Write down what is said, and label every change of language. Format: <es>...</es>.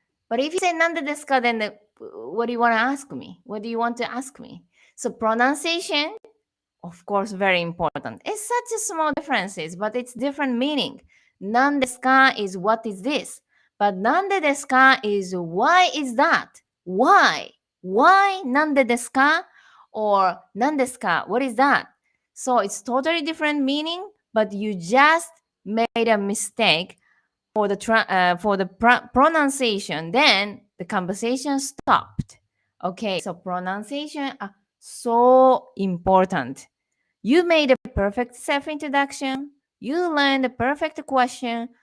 <en>But if you say</en> <ja>なんでですか</ja> <en>then what do you want to ask me? What do you want to ask me? So pronunciation, of course, very important. It's such a small differences, but it's different meaning.</en> <ja>なんですか</ja> <en>is what is this? But</en> <ja>なんでですか</ja> <en>is why is that? Why? Why</en> <ja>なんでですか</ja> <en>or</en> <ja>なんですか</ja> <en>what is that? So it's totally different meaning, but you just made a mistake for the pronunciation. Then the conversation stopped. Okay, so pronunciation are so important. You made a perfect self-introduction. You learned the perfect question.</en>